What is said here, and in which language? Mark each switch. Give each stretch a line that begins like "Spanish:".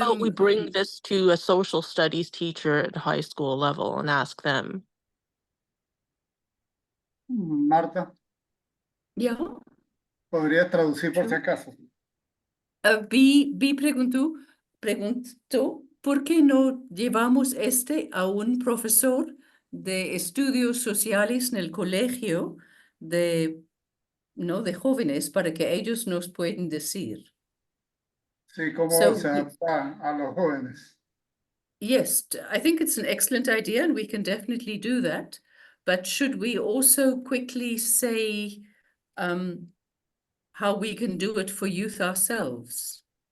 English: about we bring this to a social studies teacher at high school level and ask them? Marta, Yeah.
Spanish: ¿podrías traducir por si
English: Sure.
Spanish: acaso? B preguntó, ¿por qué no llevamos a un profesor de estudios sociales en el colegio de jóvenes para que ellos nos puedan decir? Sí, cómo
English: So,
Spanish: se adapta a los jóvenes.
English: yes, I think it's an excellent idea and we can definitely do that. But should we also quickly say how we can do it for youth ourselves?